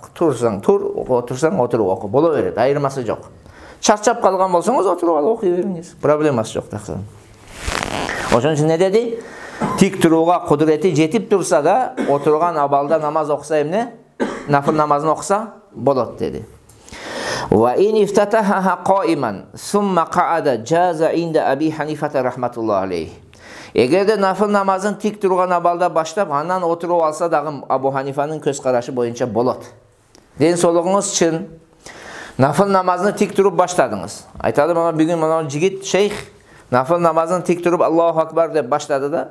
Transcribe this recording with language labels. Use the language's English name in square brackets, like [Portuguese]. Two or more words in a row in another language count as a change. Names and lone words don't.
[Kyrgyz] Турсаң тур, отурсаң отуруп оку. Боло берет, айырмасы жок. Чарчап калган болсоңуз отуруп алып окуй бериңиз. Проблемасы жок таксы. Ошон үчүн не деди? Тик турууга кудурети жетип турса да, отурган абалда намаз окуса эмне? Нафыл намазын окуса болот деди. [Arabic] وإن افتتح قائما ثم قعد جاز عند أبي حنيفة رحمة الله عليه. [Kyrgyz] Эгерде нафыл намазын тик турган абалда баштап, анан отуруп алса дагы Абу Ханифанын көз карашы боюнча болот. Ден соолугуңуз чын. Нафыл намазын тик туруп баштадыңыз. Айтады, мына бүгүн мына жигит шейх нафыл намазын тик туруп [Arabic] الله أكبر [Kyrgyz] деп баштады да.